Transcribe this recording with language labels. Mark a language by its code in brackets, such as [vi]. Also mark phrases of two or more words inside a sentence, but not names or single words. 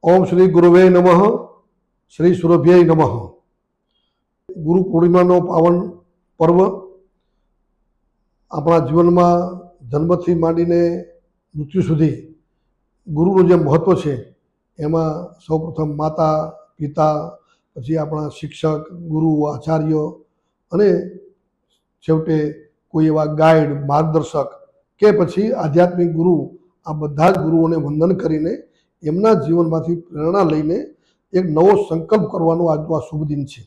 [sa] ओम श्री गुरुवे नमः। श्री सुरभ्यै नमः। [gu] ગુરુ પૂર્ણિમાનો પાવન પર્વ આપણા જીવનમાં જન્મથી માંડીને મૃત્યુ સુધી ગુરુનું જે મહત્વ છે એમાં સૌપ્રથમ માતા પિતા, પછી આપણા શિક્ષક, ગુરુ, આચાર્ય અને છેવટે કોઈ એવા ગાઈડ, માર્ગદર્શક કે પછી આધ્યાત્મિક ગુરુ, આ બધા જ ગુરુઓને વંદન કરીને એમના જીવનમાંથી પ્રેરણા લઈને એક નવો સંકલ્પ કરવાનો આજનો આ શુભ દિન છે।